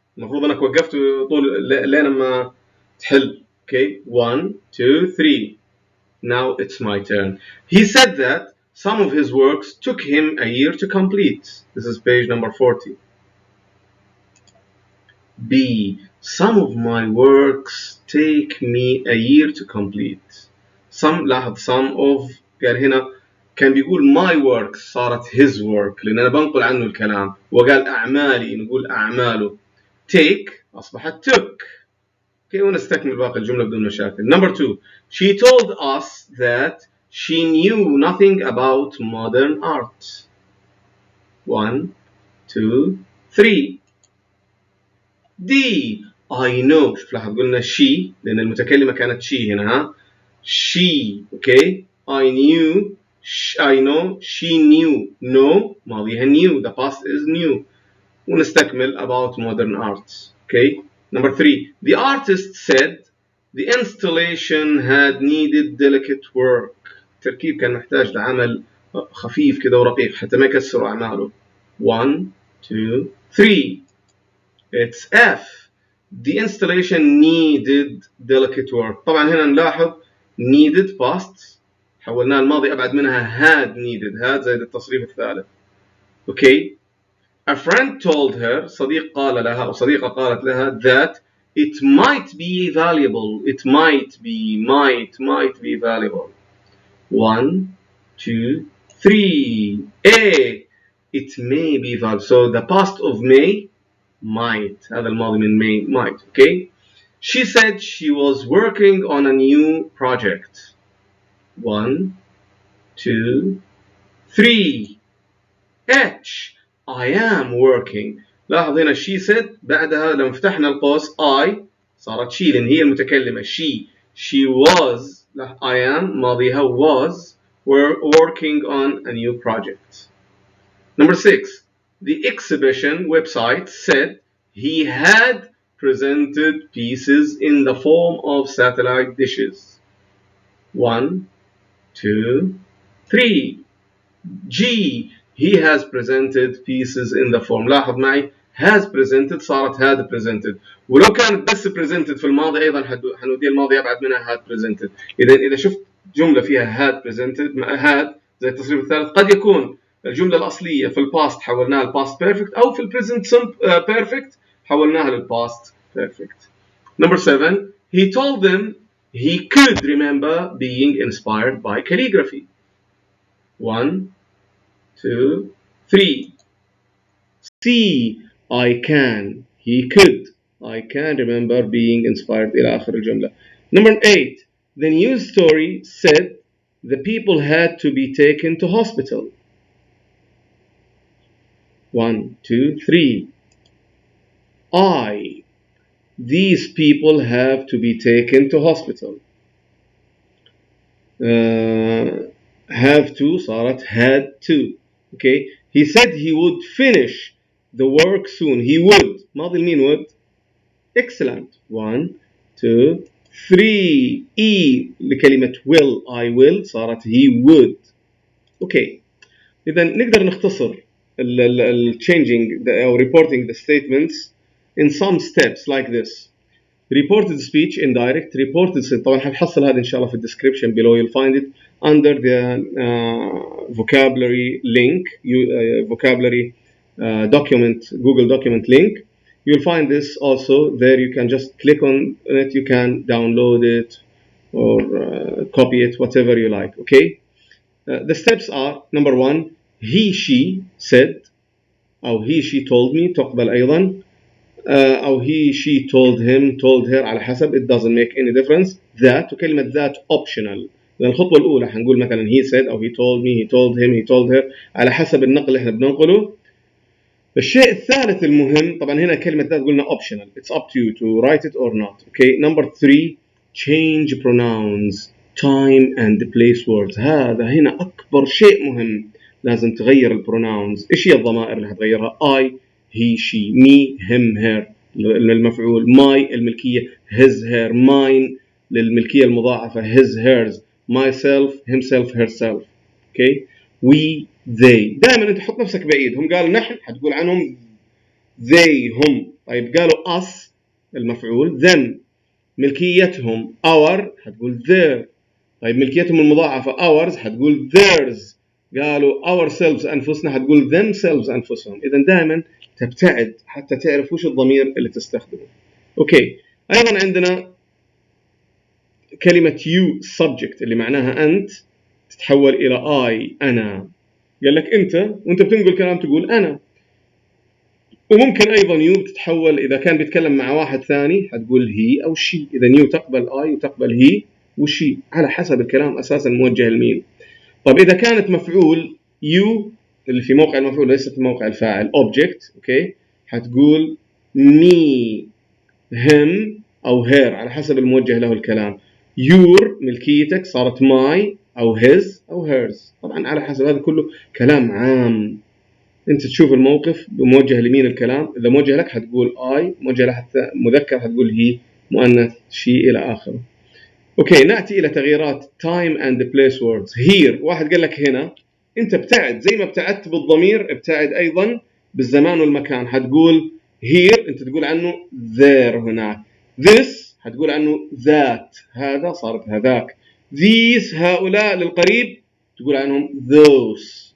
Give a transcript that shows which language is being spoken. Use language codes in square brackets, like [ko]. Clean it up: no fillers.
[ar] المفروض انك وقفت طول لين ما تحل. [en] Okay? 1, 2, 3. Now it's my turn. He said that some of his works took him a year to complete. This is page number 40. B. Some of my works take me a year to complete. Some [ar] لاحظ [en] some of [ar] قال هنا كان بيقول [en] my work [ar] صارت [en] his work [ar] لأن أنا بنقل عنه الكلام. وقال أعمالي نقول أعماله. [en] Take [ar] أصبحت [en] took. [ar] Okay, ونستكمل باقي الجملة بدون مشاكل. [en] Number 2. She told us that she knew nothing about modern art. 1, 2, 3. D. I know. [ar] شوف لاحظ قلنا she لأن المتكلمة كانت she هنا ها. [en] She okay. I knew. I know. She knew. No [ar] ماضيها [en] knew. The past is new. [ar] ونستكمل [en] about modern art. Okay. Number 3. The artist said the installation had needed delicate work. [ar] التركيب كان محتاج لعمل خفيف كده ورقيق حتى ما يكسروا أعماله. [en] 1 2 3. It's F. The installation needed delicate work. [ar] طبعا هنا نلاحظ needed past حولناها الماضي أبعد منها [en] had needed. [ar] had زائد التصريف الثالث. [en] Okay. A friend told her [ar] صديق قال لها أو صديقة قالت لها [en] that it might be valuable. It might be valuable. 1 2 3. A. It may be valuable. So the past of may might. [ar] هذا الماضي من [en] may might. Okay. She said she was working on a new project. 1 2 3. H. I am working. [ar] لاحظ هنا [en] she said [ar] بعدها لما فتحنا القوس I صارت she لأن هي المتكلمة. [en] She was I am [ar] ماضيها [en] was working on a new project. Number 6. The exhibition website said he had presented pieces in the form of satellite dishes. 1 2 3. G. He has presented pieces in the form. [ar] لاحظ معي [en] has presented [ar] صارت [en] had presented. [ar] ولو كانت بس presented في الماضي أيضا حنودي الماضي أبعد منها [en] had presented. [ar] إذا شفت جملة فيها [en] had presented had [ar] زي التصريف الثالث قد يكون الجملة الأصلية في الباست حولناها للباست بيرفكت أو في البريزنت بيرفكت حولناها للباست بيرفكت. [en] Number 7. He told them he could remember being inspired by calligraphy. 1 2 3. C. I can. He could. I can remember being inspired إلى آخر الجملة. Number 8. The news story said the people had to be taken to hospital. 1 2 3. I. These people have to be taken to hospital. Have to صارت had to. Okay. He said he would finish the work soon. He would. [ar] ماضي المين would. [en] Excellent. 1 2 3. E [ar] لكلمة [en] will. I will [ar] صارت [en] he would. Okay. [ar] إذا نقدر نختصر [en] changing or reporting the statements in some steps like this. Reported speech, indirect, reported [ar] طبعا حنحصل هذا إن شاء الله في [en] description below. You'll find it under the vocabulary link, vocabulary document, Google document link. You'll find this also there. You can just click on it. You can download it or copy it, whatever you like. Okay. The steps are: number 1, he she said أو he she told me [ar] تقبل أيضا أو [en] he she told him told her [ar] على حسب. [en] It doesn't make any difference. that [ar] وكلمة [en] that optional. [ar] الخطوة الأولى حنقول مثلا [en] he said [ar] أو [en] he told me he told him he told her [ar] على حسب النقل اللي احنا بننقله. الشيء الثالث المهم طبعا هنا كلمة that قلنا optional. [en] It's up to you to write it or not. Okay. Number 3, change pronouns, time and place words. [ar] هذا هنا أكبر شيء مهم. لازم تغير البروناونز. إيش هي الضمائر اللي هتغيرها؟ [en] I, he, she, me, him, her [ar] للمفعول. [en] my الملكية. his, her. [ar] mine للملكية المضاعفة. [en] his, hers. myself, himself, herself. [ar] okay. we, they. دائما أنت حط نفسك بعيد. هم قالوا نحن حتقول عنهم they هم. طيب قالوا us المفعول. them ملكيتهم. our حتقول their. طيب ملكيتهم المضاعفة [en] ours [ar] حتقول [en] theirs. [ar] قالوا [en] ourselves [ar] أنفسنا حتقول [en] themselves [ar] أنفسهم. إذا دائما تبتعد حتى تعرف وش الضمير اللي تستخدمه. أوكي. أيضا عندنا كلمة you subject اللي معناها أنت تتحول إلى I أنا. قال لك أنت وأنت بتنقل كلام تقول أنا. وممكن أيضا you بتتحول إذا كان بيتكلم مع واحد ثاني حتقول he أو she. إذا you تقبل I وتقبل he وشي على حسب الكلام أساسا موجه لمين. طب إذا كانت مفعول you اللي في موقع المفعول ليس في موقع الفاعل [en] object. [ar] أوكي. حتقول me him أو her على حسب الموجه له الكلام. your ملكيتك صارت my أو his أو hers. طبعا على حسب، هذا كله كلام عام. أنت تشوف الموقف موجه لمين الكلام. إذا موجه لك حتقول I، موجه لك مذكر حتقول he، مؤنث she إلى آخره. أوكي، نأتي إلى تغييرات [en] time and place words. [ar] here واحد قال لك هنا، أنت ابتعد زي ما ابتعدت بالضمير، ابتعد أيضا بالزمان والمكان. حتقول here أنت تقول عنه there هناك. this حتقول عنه that هذا صارت هذاك. these هؤلاء للقريب تقول عنهم those.